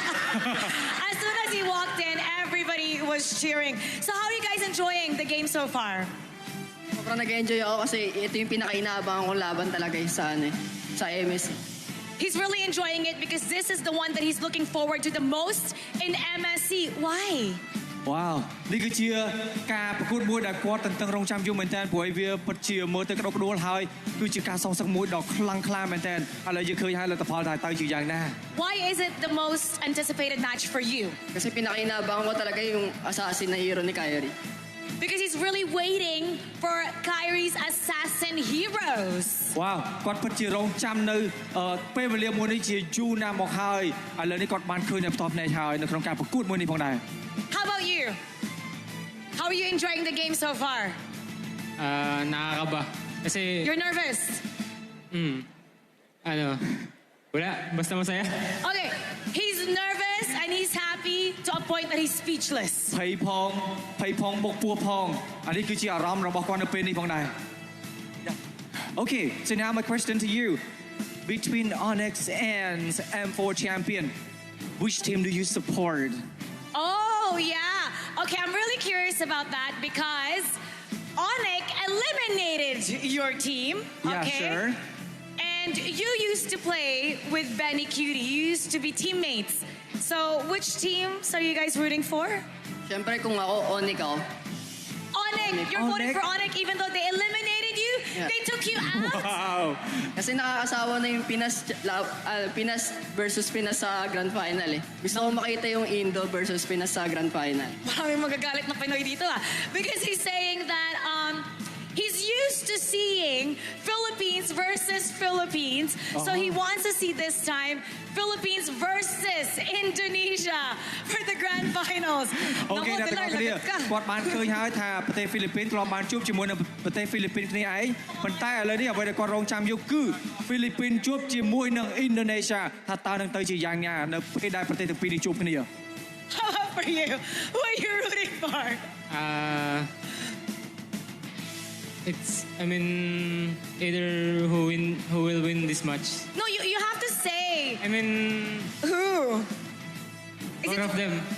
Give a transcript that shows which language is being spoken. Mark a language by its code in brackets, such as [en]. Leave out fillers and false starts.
[en] As soon as he walked in, everybody was cheering. So how are you guys enjoying the game so far? [tl] Sobrang nag-enjoy ako kasi ito yung pinaka-inaabangan kong laban talaga sa MS. [en] He's really enjoying it because this is the one that he's looking forward to the most in MSC. Why? [km] Wow នេះគឺជាការប្រកួតមួយដែលគាត់តឹងរង់ចាំយូរមែនតើព្រោះវាពិតជាមើលទៅក្តុកក្តួលហើយគឺជាការសងសឹកមួយដ៏ខ្លាំងក្លាមែនតើឥឡូវយើងឃើញហើយលទ្ធផលទៅជាយ៉ាងណា [en] Why is it the most anticipated match for you? [tl] Kasi pinaka-inaabangan ko talaga yung assassin na hero ni Kyrie. [en] Because he's really waiting for Kyrie's assassin heroes. [km] Wow គាត់ពិតជារង់ចាំនៅពេលវេលាមួយនេះជាយូរណាស់មកហើយឥឡូវនេះគាត់បានឃើញនៅផ្ទាល់ភ្នែកហើយនៅក្នុងការប្រកួតមួយនេះផងដែរ [en] How about you? How are you enjoying the game so far? [tl] Nakakaba. Kasi... [en] You're nervous? [tl] Wala. Basta masaya. [en] Okay, he's nervous and he's happy to a point that he's speechless. [km] ភ័យផងបុកពោះផងអានេះគឺជាអារម្មណ៍របស់គាត់នៅពេលនេះផងដែរ [en] Okay, so now my question to you. Between Onyx and M4 champion, which team do you support? Oh, yeah. Okay, I'm really curious about that because Onic eliminated your team. Yeah, okay? sure. And you used to play with Benny Cutie. You used to be teammates. So, which teams are you guys rooting for? [tl] Siyempre kung ako, Onic ako. Onic! [en] You're voting for Onic even though they eliminated you? Yeah. They took you out? Wow. [tl] Kasi nakakasawa na yung Pinas versus Pinas sa Grand Final eh. Gusto ko makita yung Indo versus Pinas sa Grand Final. Maraming magagalit na Pinoy dito [en] because he's saying that he's used to seeing Philippines versus Philippines. So he wants to see this time Philippines versus Indonesia for the grand finals. [km] Okay អ្នកទាំងអស់គ្នាគាត់បានឃើញហើយថាប្រទេសហ្វីលីពីនធ្លាប់បានជួបជាមួយនឹងប្រទេសហ្វីលីពីនគ្នាឯងប៉ុន្តែឥឡូវនេះអ្វីដែលគាត់រងចាំយកគឺហ្វីលីពីនជួបជាមួយនឹងឥណ្ឌូនេស្យាថាតើនឹងទៅជាយ៉ាងណានៅពេលដែលប្រទេសទាំងពីរនេះជួបគ្នា [en] How about for you? Who are you rooting for? it's, I mean, either who will win this match. No, you have to say I mean, who. Is both of them.